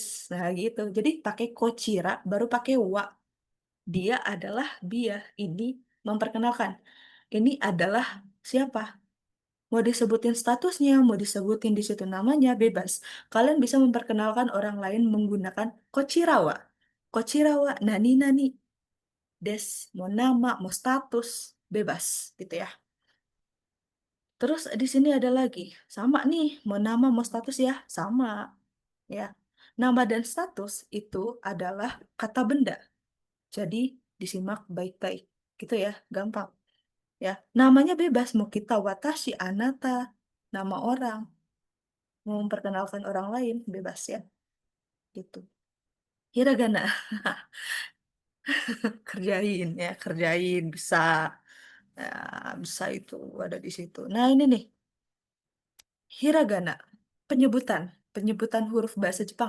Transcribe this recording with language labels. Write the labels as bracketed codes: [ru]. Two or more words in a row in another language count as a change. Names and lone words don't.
[id] Nah gitu, jadi pakai Kochira, baru pakai wa. Dia adalah Bia, ini memperkenalkan. Ini adalah siapa? Mau disebutin statusnya, mau disebutin di situ namanya, bebas. Kalian bisa memperkenalkan orang lain menggunakan Kochirawa. [ja] こちらは、なになに, [id] des, mau nama, mau status, bebas, gitu ya. Terus di sini ada lagi, sama nih, mau nama, mau status ya, sama, ya. Nama dan status itu adalah kata benda. Jadi disimak baik-baik. Gitu ya, gampang. Ya, namanya bebas. Mau kita [ja] わたし、あなた, [id] nama orang. Mau memperkenalkan orang lain, bebas ya. Gitu. Hiragana, kerjain ya, kerjain. Bisa. Ya, bisa itu ada di situ. Nah, ini nih. Hiragana, penyebutan, penyebutan huruf bahasa Jepang.